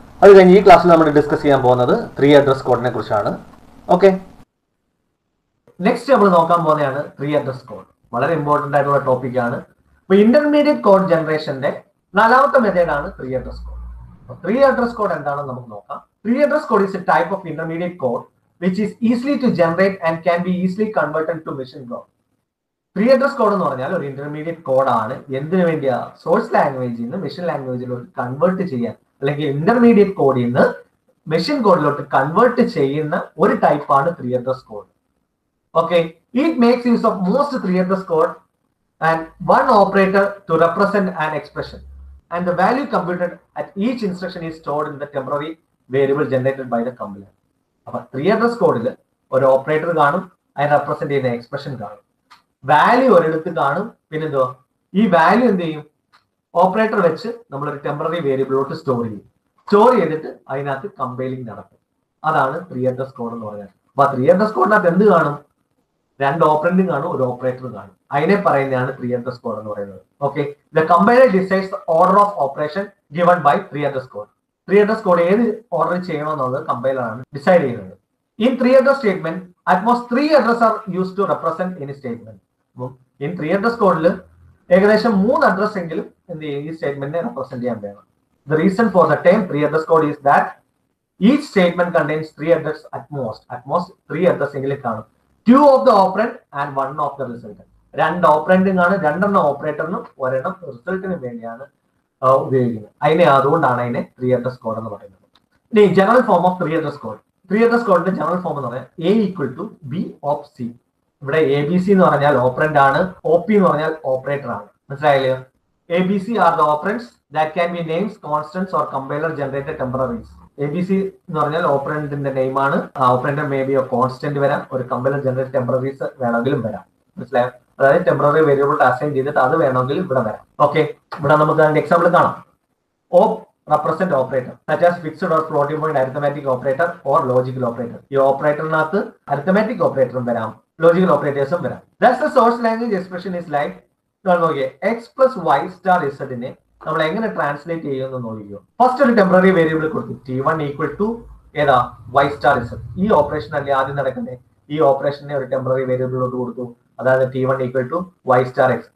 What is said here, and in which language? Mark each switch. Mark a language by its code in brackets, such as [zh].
[ml] അത് കഴിഞ്ഞ് ഈ ക്ലാസ്സിൽ നമ്മൾ ഡിസ്കസ് ചെയ്യാൻ പോകുന്നത് 3 അഡ്രസ് കോഡിനെ കുറിച്ചാണ്. ഓക്കെ, നെക്സ്റ്റ് നമ്മൾ നോക്കാൻ പോകുന്നതാണ് 3 അഡ്രസ് കോഡ്. വളരെ ഇമ്പോർട്ടന്റ് ആയിട്ടുള്ള ടോപ്പിക് ആണ്. അപ്പൊ ഇന്റർമീഡിയറ്റ് കോഡ് ജനറേഷന്റെ 4ാമത്തെ മെത്തേഡ് ആണ് 3 അഡ്രസ് കോഡ്. 3 അഡ്രസ് കോഡ് എന്താണെന്ന് നമുക്ക് നോക്കാം. [en] 3 address code is a type of intermediate code which is easily to generate and can be easily converted to machine code. [ml] 3 address code എന്ന് പറഞ്ഞാൽ ഒരു intermediate കോഡാണ്. എന്തിനു വേണ്ടിയാ? സോഴ്സ് ലാംഗ്വേജിൽ നിന്ന് മെഷീൻ ലാംഗ്വേജിലോട്ട് കൺവേർട്ട് ചെയ്യാൻ, അല്ലെങ്കിൽ ഇന്റർമീഡിയറ്റ് കോഡിൽ നിന്ന് മെഷീൻ കോഡിലോട്ട് കൺവേർട്ട് ചെയ്യുന്ന ഒരു ടൈപ്പാണ് 3 address code. [en] Okay, it makes use of most 3 address code and one operator to represent an expression, and the value computed at each instruction is stored in the temporary variable generated by the compiler. [ml] അപ്പോൾ 3 address കോഡിൽ ഒരു operator കാണും, അതിനെ represent ചെയ്യുന്ന expression കാണും, value ഒരിടത്ത് കാണും. പിന്നെന്തോ ഈ വാല്യൂ എന്ത് ചെയ്യും? ഓപ്പറേറ്റർ വെച്ച് നമ്മളൊരു ടെമ്പററി വേരിയബിളിലോട്ട് സ്റ്റോർ ചെയ്യും. സ്റ്റോർ ചെയ്തിട്ട് അതിനകത്ത് കമ്പൈലിംഗ് നടത്തും. അതാണ് 3 അഡ്രസ് കോഡ് എന്ന് പറയുന്നത്. അപ്പൊ 3 അഡ്രസ് കോഡിനകത്ത് എന്ത് കാണും? 2 ഓപ്പറൻഡും കാണും, ഒരു ഓപ്പറേറ്റർ കാണും. അതിനെ പറയുന്നതാണ് 3 അഡ്രസ് കോഡ് എന്ന് പറയുന്നത്. [en] Okay, the compiler decides the order of operation given by 3 address code. [ml] 3 address code ഏത് ഓർഡർ ചെയ്യണമെന്നുള്ളത് കമ്പൈലറാണ് ഡിസൈഡ് ചെയ്യുന്നത്. [en] In 3 address statement at most 3 address are use to represent any statement. [ml] In 3 address കോഡിൽ ഏകദേശം 3 address എങ്കിലും എന്ത് ചെയ്യും? ഈ സ്റ്റേറ്റ്മെന്റിനെ റെപ്രസെന്റ് ചെയ്യാൻ വേണം. [en] the reason for the time 3 address code is that each statement contains 3 address at most 3 address [ml] എങ്കിലും കാണും. [en] 2 of the operand and 1 of the resultant. [ml] 2 ഓപ്പറൻഡും കാണും, 2 ഓപ്പറേറ്ററിനും ഒരെണ്ണം റിസൾട്ടിനും വേണ്ടിയാണ് ഉപയോഗിക്കുന്നത്. അതുകൊണ്ടാണ് അതിനെ 3 അഡ്രസ് കോഡ് എന്ന് പറയുന്നത്. ഇനി [en] General form of 3 address code. [ml] 3 address കോഡിന്റെ ജനറൽ ഫോം എന്ന് പറഞ്ഞാൽ [en] A equal to B of C. [ml] ഇവിടെ ABC എന്ന് പറഞ്ഞാൽ ഓപ്പറൻഡ് ആണ്, OP എന്ന് പറഞ്ഞാൽ ഓപ്പറേറ്റർ ആണ്. മനസ്സിലായില്ലേ? [en] ABC are the operands that can be names, constants or compiler generated temporaries. [ml] ABC എന്ന് പറഞ്ഞാൽ ഓപ്പറൻഡിന്റെ നെയിം ആണ്. ഓപ്പറൻഡ് മേ ബി കോൺസ്റ്റന്റ് വരാം, ഒരു കമ്പൈലർ ജനറേറ്റ് ടെമ്പററീസ് വേണമെങ്കിലും വരാം. മനസ്സിലായോ? അതായത് ടെമ്പററി വേരിയബിൾ അസൈൻ ചെയ്തിട്ട് അത് വേണമെങ്കിലും ഇവിടെ വരാം. ഓക്കെ, ഇവിടെ നമുക്ക് അതിന്റെ എക്സാമ്പിൾ കാണാം. [en] OP represent operator such as fixed or floating point arithmetic operator or logical operator. [ml] ഈ ഓപ്പറേറ്ററിനകത്ത് അരിത്തമാറ്റിക് ഓപ്പറേറ്ററും വരാം, ലോജിക്കൽ ഓപ്പറേറ്റേഴ്സും വരാം. [en] Thus the source language expression is like [ml] നോക്കിയേ [en] x plus y star z [ml] നെ നമ്മൾ എങ്ങനെ ട്രാൻസ്ലേറ്റ് ചെയ്യുമെന്ന് നോക്കിയോ. ഫസ്റ്റ് ഒരു ടെമ്പററി വേരിയബിൾ കൊടുത്തു, T1 ഈക്വൽ ടു ഏതാ? y star z. ഈ ഓപ്പറേഷൻ അല്ലേ ആദ്യം നടക്കുന്നത്. ഈ ഓപ്പറേഷനെ ഒരു ടെമ്പററി വേരിയബിളിലോട്ട് കൊടുത്തു, അതായത് T1 equal to y star x.